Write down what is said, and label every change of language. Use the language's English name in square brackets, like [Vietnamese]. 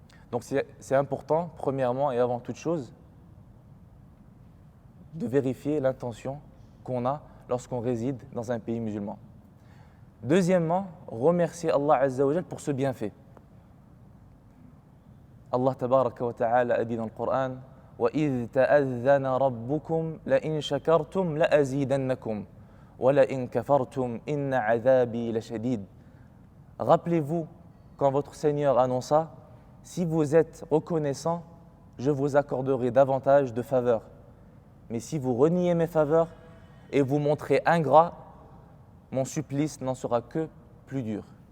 [French] Donc c'est important, premièrement et avant toute chose, de vérifier l'intention qu'on a lorsqu'on réside dans un pays musulman. Deuxièmement, remercier Allah Azza wa Jal pour ce bienfait. Allah tabaraka wa ta'ala a dit dans le Coran, [Arabic] وَإِذْ تَأَذَّنَ رَبُّكُمْ لَإِنْ شَكَرْتُمْ لَأَزِيدَنَّكُمْ وَلَإِنْ كَفَرْتُمْ إِنَّ عَذَابِي لَشَدِيدٌ. [French] Rappelez-vous quand votre Seigneur annonça, si vous êtes reconnaissant, je vous accorderai davantage de faveurs. Mais si vous reniez mes faveurs et vous montrez ingrat, mon supplice n'en sera que plus dur.